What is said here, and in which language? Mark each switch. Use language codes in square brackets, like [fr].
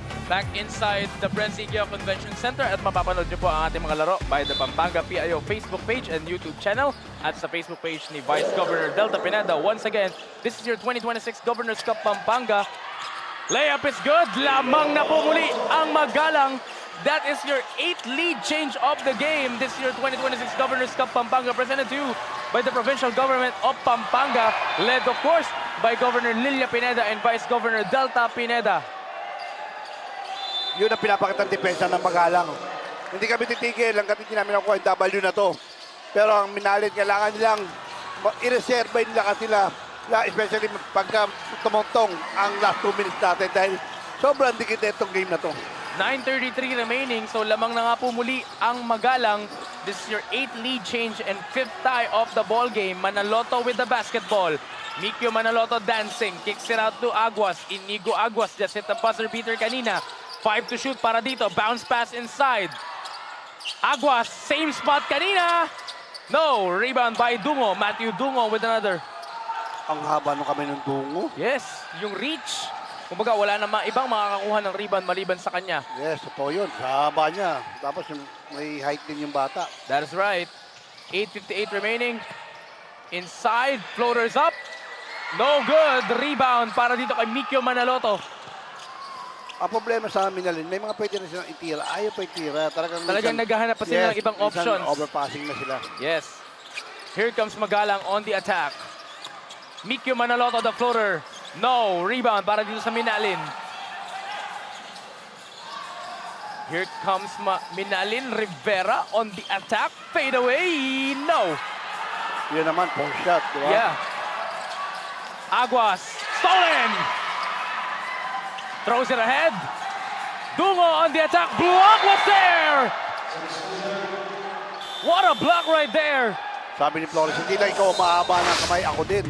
[en] Back inside the [tl] Presidio Convention Center at mapapanood nyo po ang ating mga laro [en] by the Pampanga PIO Facebook page and YouTube channel [tl] at sa Facebook page ni Vice Governor Delta Pineda. [en] Once again, this is your 2026 Governor's Cup Pampanga. Layup is good. [tl] Lamang na po muli ang Magalang. [en] That is your 8th lead change of the game. This is your 2026 Governor's Cup Pampanga presented to you by the Provincial Government of Pampanga, led of course by Governor Lilia Pineda and Vice Governor Delta Pineda. [tl] Yun ang pinapakita ng depensa ng Magalang. Hindi kami titigil hanggang hindi namin nakuha yung W na to. Pero ang Minalin, kailangan nilang i-reserve nila kanila, especially pagka tumuntong ang last 2 minutes natin dahil sobrang dikit na itong game na to. [en] 9:33 remaining, so [tl] lamang na nga po muli ang Magalang. [en] This is your 8th lead change and 5th tie of the ball game. Manaloto with the basketball. Mikyo Manaloto dancing, kicks it out to Aguas. Inigo Aguas just hit the buzzer beater kanina. 5 to shoot [tl] para dito. [en] Bounce pass inside. Aguas, same spot kanina. No, rebound by Dungo. Matthew Dungo with another. [tl] Ang haba nung kami ng Dungo. Yes, yung reach. Kumbaga, wala na ibang makakakuha ng rebound maliban sa kanya. Yes, totoo yun. Sa haba niya. Tapos may height din yung bata. [en] That is right. 8:58 remaining. Inside, floaters up. No good. [tl] Rebound para dito kay Mikyo Manaloto. Ang problema sa Minalin, may mga pwede na silang itira. Ayaw pa itira. Talagang naghahanap pa sila ng ibang options. Overpassing na sila. [en] Yes. Here comes Magalang on the attack. Mikyo Manaloto, the floater. No, rebound [tl] para dito sa [en] Minalin. Here comes Minalin. Rivera on the attack. Fade away. No. [tl] Yun naman, post shot, di ba? [en] Yeah. Aguas. Stolen. Throws it ahead. Dungo on the attack. Block was there. What a block right there. [tl] Sabi ni Flores, hindi lang ikaw mahaba ng kamay, ako din.